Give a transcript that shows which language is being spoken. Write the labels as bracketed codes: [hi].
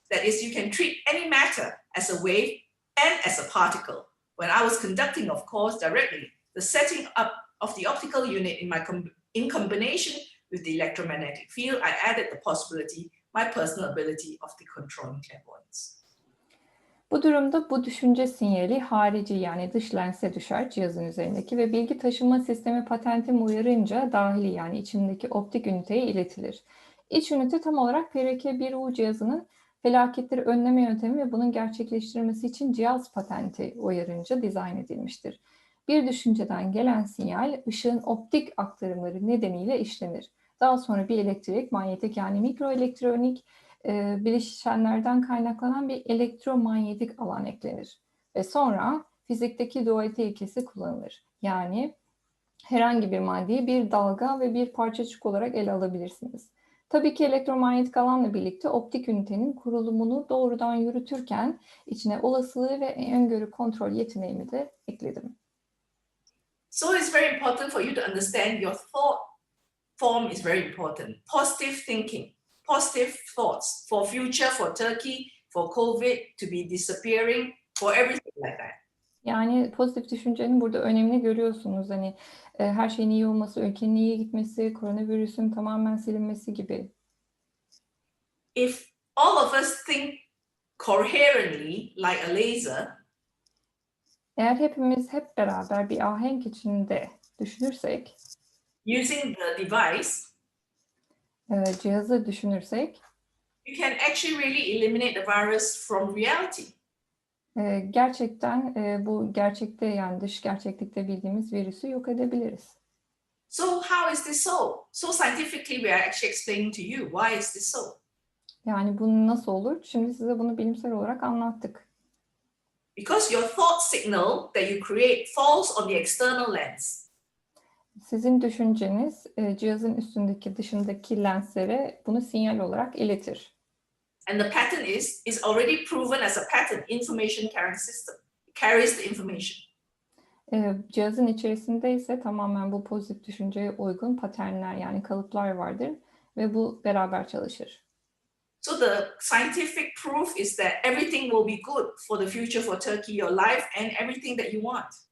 [en] That is, you can treat any matter as a wave and as a particle. When I was conducting, of course, directly, the setting up of the optical unit in combination with the electromagnetic field, I added the possibility, my personal ability of the controlling clairvoyance. [tr] Bu durumda bu düşünce sinyali harici, yani dış lense düşer cihazın üzerindeki ve bilgi taşıma sistemi patentim uyarınca dahili, yani içindeki optik üniteye iletilir. İç ünite tam olarak PRK1U cihazının felaketleri önleme yöntemi ve bunun gerçekleştirilmesi için cihaz patenti uyarınca dizayn edilmiştir. Bir düşünceden gelen sinyal ışığın optik aktarımları nedeniyle işlenir. Daha sonra bir elektrik, manyetik, yani mikroelektronik bileşenlerden kaynaklanan bir elektromanyetik alan eklenir. Ve sonra fizikteki dualite ilkesi kullanılır. Yani herhangi bir maddeyi bir dalga ve bir parçacık olarak ele alabilirsiniz. Tabii ki elektromanyetik alanla birlikte optik ünitenin kurulumunu doğrudan yürütürken içine olasılığı ve öngörü kontrol yeteneğimi de ekledim. [en] So it's very important for you to understand your thought form is very important. Positive thinking, positive thoughts for future, for Turkey, for COVID to be disappearing, for everything like that. [tr] Yani pozitif düşüncenin burada önemini görüyorsunuz. Hani her şeyin iyi olması, ülkenin iyi gitmesi, koronavirüsün tamamen silinmesi gibi. [en] If all of us think coherently like a laser, [tr] Eğer hepimiz hep beraber bir ahenk içinde düşünürsek, [en] using the device, [tr] cihazı düşünürsek, [en] you can actually really eliminate the virus from reality. [tr] Gerçekten bu gerçekte, yani dış gerçeklikte bildiğimiz virüsü yok edebiliriz. [en] So how is this so? So scientifically we are actually explaining to you why is this so? [tr] Yani bu nasıl olur? Şimdi size bunu bilimsel olarak anlattık. [en] Because your thought signal that you create falls on the external lens. [tr] Sizin düşünceniz cihazın üstündeki, dışındaki lenslere bunu sinyal olarak iletir. [en] And the pattern is already proven as a pattern, information carrying system. It carries the information. [tr] Cihazın içerisinde ise tamamen bu pozitif düşünceye uygun paternler, yani kalıplar vardır ve bu beraber çalışır. [en] So the scientific proof is that everything will be good for the future, for Turkey, your life, and everything that you want.